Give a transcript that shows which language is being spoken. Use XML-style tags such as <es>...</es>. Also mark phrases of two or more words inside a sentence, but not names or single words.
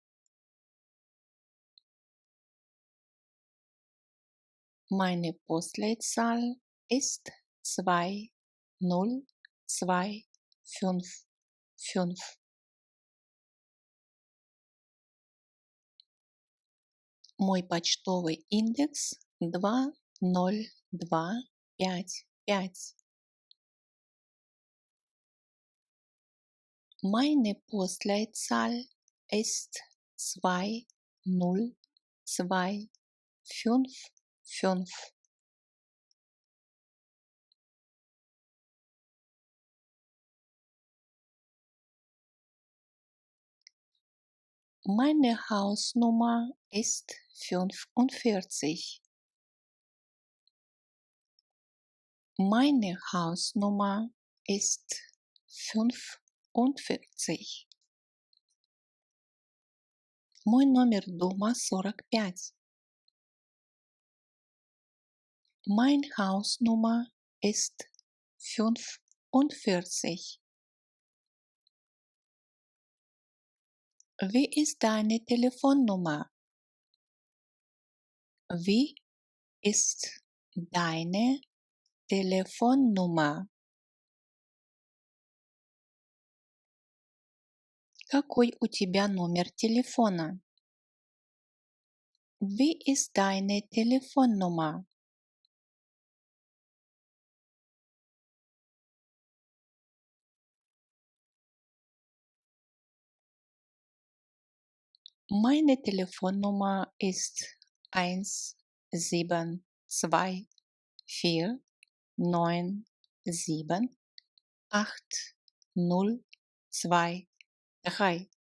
<de>Meine Postleitzahl ist 20255.</de> <ru>Мой почтовый индекс 20255.</ru> <de>Meine Postleitzahl ist 20255. Meine Hausnummer ist 45. Meine Hausnummer ist 45.</de> <ru>Мой номер дома 45.</ru> <de>Mein Hausnummer ist 45. Wie ist deine Telefonnummer? Wie ist deine Telefonnummer?</de> <ru>Какой у тебя номер телефона?</ru> <de>Wie ist deine Telefonnummer? Meine Telefonnummer ist 172497802.</de>